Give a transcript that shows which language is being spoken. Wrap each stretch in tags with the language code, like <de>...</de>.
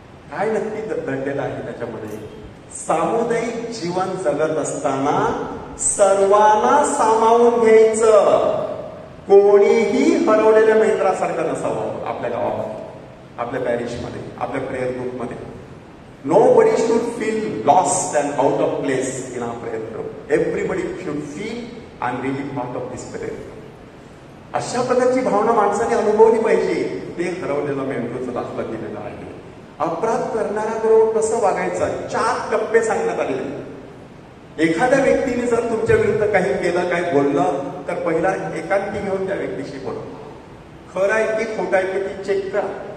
<mr>काय नक्की दडलेलं आहे त्याच्यामध्ये. सामुदायिक जीवन जगत असताना सर्वांना सामावून घ्यायचं. कोणीही हरवलेल्या मेंढरासारखं नसावं. आपल्या गावामध्ये, आपल्या पॅरिशमध्ये, आपल्या प्रेयर ग्रुपमध्ये.</mr> <en>Nobody should feel lost and out of place in our prayer group. Everybody should feel I'm really part of this prayer group.</en> <mr>अशा प्रकारची भावना माणसाने अनुभवली पाहिजे. ते हरवलेलं मेंढरूचं दाखला दिलेलं आहे. अपराध करणाऱ्याबरोबर कसं वागायचं 4 टप्पे सांगण्यात आलेले. एखाद्या व्यक्तीने जर तुमच्या विरुद्ध काही केलं, काही बोललं, तर पहिला एकांती घेऊन त्या व्यक्तीशी बोला. खरं आहे की खोटं आहे की ती चेक करा.</mr>